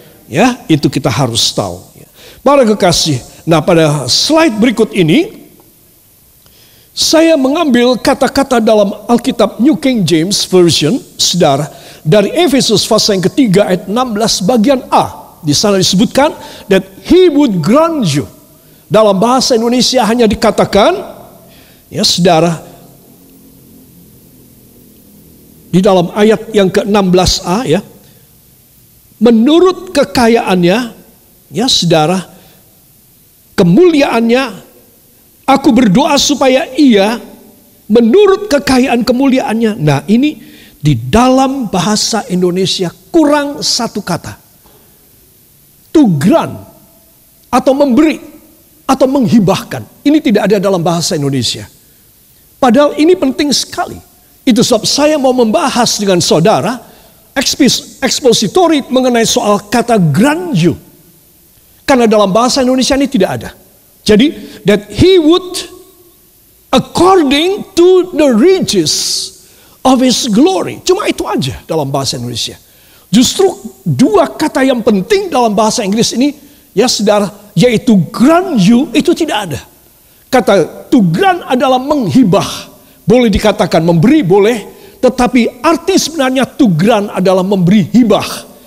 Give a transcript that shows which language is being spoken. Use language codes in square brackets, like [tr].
[id] Ya, itu kita harus tahu. Para kekasih, nah pada slide berikut ini saya mengambil kata-kata dalam Alkitab New King James Version, saudara, dari Efesus pasal yang ketiga ayat 16 bagian A. Di sana disebutkan [en] that he would grant you. [id] Dalam bahasa Indonesia hanya dikatakan, ya saudara, di dalam ayat yang ke-16a, ya, menurut kekayaannya, ya saudara, kemuliaannya, aku berdoa supaya ia menurut kekayaan kemuliaannya. Nah ini di dalam bahasa Indonesia kurang satu kata. To grant atau memberi atau menghibahkan. Ini tidak ada dalam bahasa Indonesia. Padahal ini penting sekali. Itu sebab saya mau membahas dengan saudara expository mengenai soal kata grant you. Karena dalam bahasa Indonesia ini tidak ada. Jadi [en] that he would according to the riches of his glory. [id] Cuma itu aja dalam bahasa Indonesia. Justru 2 kata yang penting dalam bahasa Inggris ini, ya saudara, yaitu grant you, itu tidak ada. Kata to grant adalah menghibah. Boleh dikatakan memberi, boleh. Tetapi arti sebenarnya to grant adalah memberi hibah.